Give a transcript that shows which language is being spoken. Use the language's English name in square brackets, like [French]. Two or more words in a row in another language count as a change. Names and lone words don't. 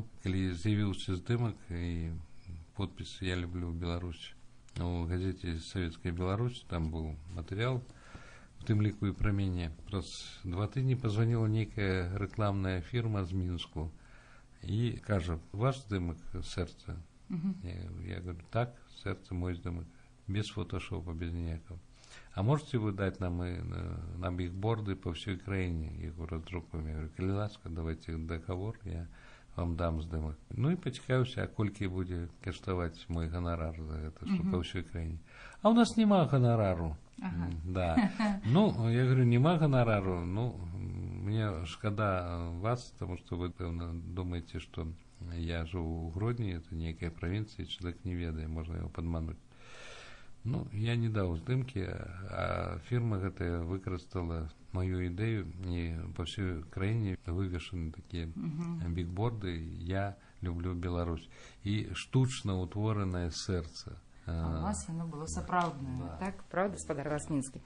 [Belarusian] Калі з'явіўся здымак і подпіс «Я люблю Беларусь» у газеце «Советская Беларусь», там быў матэрыял, у тым ліку і пра мяне. Праз 2 тыдні пазваніла нейкая рэкламная фірма з Мінску і кажа, ваш здымак сэрца? [Russian] Я говорю, [Belarusian] так, сэрца мой здымак, без фотошопа, без ніякого. [Russian] А можете вы дать нам бигборды по всей краине, его раздрукуем? Я говорю, [Belarusian] калі ласка, [Russian] давайте договор, я вам дам здымак. [Belarusian] Ну і пацікаўся, а колькі будзе каштаваць мой ганарар за гэта, што па ўсёй краіне. А у нас няма ганарару. [Russian] Да. Ну, я говорю, [Belarusian] няма ганарару, ну, мне шкада вас, [Russian] потому что вы, пэўна, думаете, что я живу у Гродні, это некая провинция, человек не ведае, можно его подмануть. [Belarusian] Ну, я не даў здымкі, а фірма гэтая выкарыстала маю ідэю, і па ўсёй краіне вывешаны такія бікборды «Я люблю Беларусь» і штучна ўтворанае сэрца. [Russian] А у вас оно было сапраўднае, так? Правда, спадар Ласмінскі?